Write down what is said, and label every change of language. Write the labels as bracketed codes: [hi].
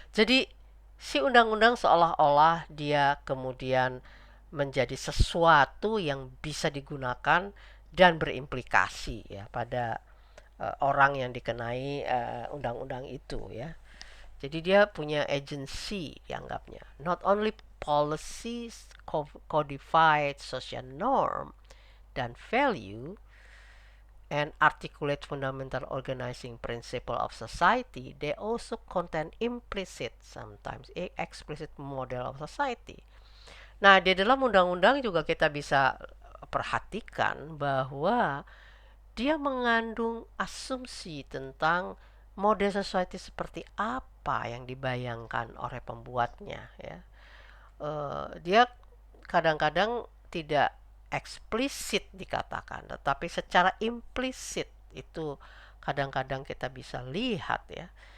[id] Jadi si undang-undang seolah-olah dia kemudian menjadi sesuatu yang bisa digunakan dan berimplikasi ya pada orang yang dikenai undang-undang itu ya. Jadi dia punya agency dianggapnya. [en] Not only policies, codified social norm [id] dan [en] value and articulate fundamental organizing principle of society, they also contain implicit, sometimes explicit model of society. [id] Nah, di dalam undang-undang juga kita bisa perhatikan bahwa dia mengandung asumsi tentang model society seperti apa apa yang dibayangkan oleh pembuatnya ya. Dia kadang-kadang tidak eksplisit dikatakan, tetapi secara implisit itu kadang-kadang kita bisa lihat ya.